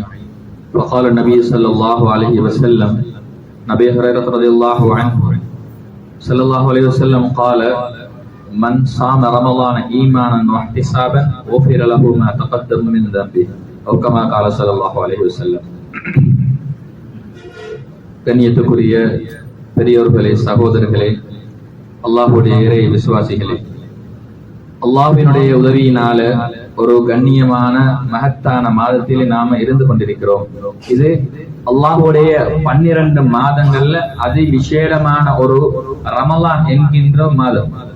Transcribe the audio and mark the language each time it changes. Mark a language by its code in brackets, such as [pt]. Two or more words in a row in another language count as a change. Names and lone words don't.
[ar] وقال النبي صلى الله عليه وسلم: نبي هريرة رضي الله عنه صلى الله عليه وسلم قال: من صام رمضان إيمانا واحتسابا غفر له ما تقدم من ذنبه أو كما قال صلى الله عليه وسلم. [ta] கண்ணியத்துக்குரிய பெரியோர்களே, சகோதரர்களே, அல்லாஹ்வுடைய இறை விசுவாசிகளே, அல்லாஹ்வினுடைய உதவியினால ஒரு கண்ணியமான மகத்தான மாதத்திலே நாம இருந்து கொண்டிருக்கிறோம். இது அல்லாஹ்வுடைய 12 மாதங்கள்ல அதி விசேடமான ஒரு ரமலான் என்கின்ற மாதம்.